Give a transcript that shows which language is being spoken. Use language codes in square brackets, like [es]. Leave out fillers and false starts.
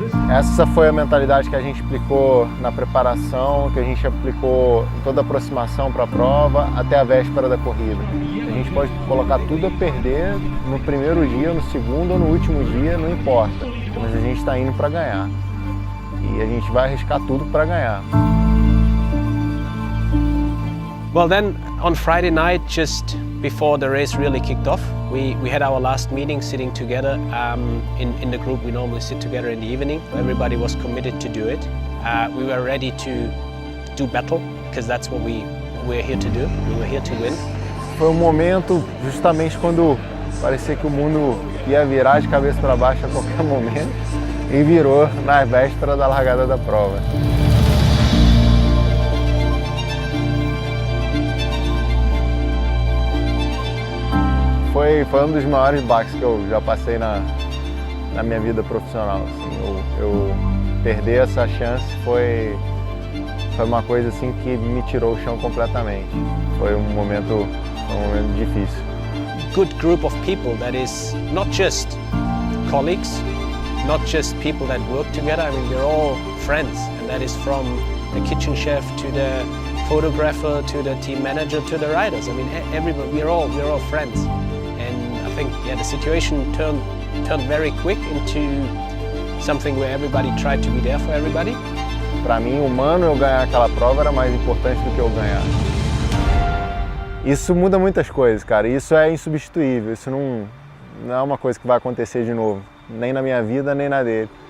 [pt] Essa foi a mentalidade que a gente aplicou na preparação, que a gente aplicou em toda a aproximação para a prova, até a véspera da corrida. A gente pode colocar tudo a perder no primeiro dia, no segundo ou no último dia, não importa. Mas a gente está indo para ganhar. E a gente vai arriscar tudo para ganhar. [en] Well, then on Friday night, just before the race really kicked off, we had our last meeting sitting together in the group. We normally sit together in the evening. Everybody was committed to do it. We were ready to do battle because that's what we're here to do. We were here to win. [pt] Foi um momento justamente quando parecia que o mundo ia virar de cabeça para baixo a qualquer momento e virou na véspera da largada da prova. Foi um dos maiores baques que eu já passei na minha vida profissional. Assim. Eu perder essa chance foi uma coisa assim que me tirou o chão completamente. Foi um momento difícil. [en] Good group of people that is not just colleagues, not just people that work together. I mean, we're all friends, and that is from the kitchen chef to the photographer to the team manager to the riders. I mean, everybody. We're all friends. I think the situation turned very quick into something where everybody tried to be there for everybody. [pt] Para mim, humano, eu ganhar aquela prova era mais importante do que eu ganhar. Isso muda muitas coisas, cara. Isso é insubstituível. Isso não é uma coisa que vai acontecer de novo, nem na minha vida, nem na dele.